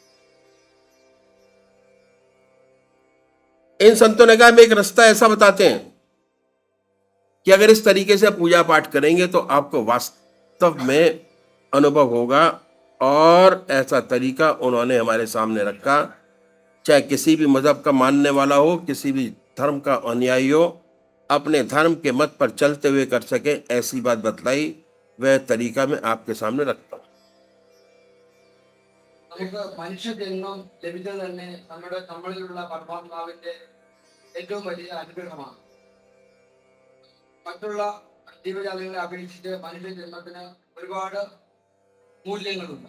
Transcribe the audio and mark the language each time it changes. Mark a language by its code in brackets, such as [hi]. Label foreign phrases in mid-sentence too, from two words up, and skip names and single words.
[hi] इन संतों ने कहा हम एक रास्ता ऐसा बताते हैं कि अगर इस तरीके से पूजा पाठ करेंगे तो आपको वास्तव में अनुभव होगा। और ऐसा तरीका उन्होंने हमारे सामने रखा, चाहे किसी भी मजहब का मानने वाला हो, किसी भी धर्म का अनुयायी हो, अपने धर्म के मत पर चलते हुए कर सके, ऐसी बात बतलाई। वह तरीका मैं आपके सामने रखता हूं। [ml] നമുക്ക് മനുഷ്യജന്മം ലഭിച്ചത് തന്നെ നമ്മളിലുള്ള പരമാത്മാവിന്റെ ഏറ്റവും വലിയ അനുഗ്രഹമാണ്. മറ്റുള്ള ജീവജാലങ്ങളെ അപേക്ഷിച്ച് മനുഷ്യജന്മത്തിന് ഒരുപാട് മൂല്യങ്ങളുണ്ട്.